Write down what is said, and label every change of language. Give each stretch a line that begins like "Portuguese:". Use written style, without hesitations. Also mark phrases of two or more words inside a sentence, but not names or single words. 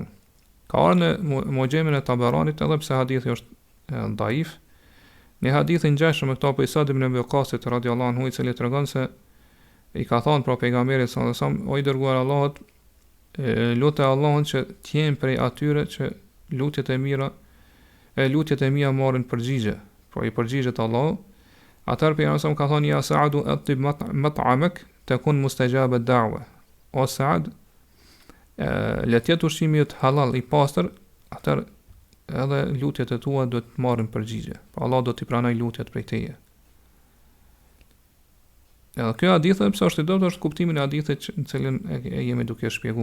Albanian: Ka ardhur në Muxhemin e Tabaranit, edhe pse hadithi është daif, në hadithin ngjashëm me këto për Sa'd ibn Abi Waqqasit
Arabic: رضي الله عنه,
Albanian: i cili tregon se i ka thonë pra pejgamberit
Arabic: صلى الله عليه وسلم,
Albanian: o i dërguar Allahut, lutë Allahun që t'jem prej atyre që lutjet e mia marrin përgjigje, pra i përgjigjet Allahu. Atëherë pejgamberi sallallahu ka thonë,
Arabic: يا سعد أطب مطعمك تكن مستجاب الدعوة.
Albanian: O Sa'ad, le të jetë ushqimi jot halal i pastër, atëherë edhe lutjet e tua do të marrin përgjigje. Pa Allah do t'i pranoj lutjet prej teje. Edhe kjo hadith pse është i dobët është kuptimin e hadithit në cilën e jemi duke shpjeguar.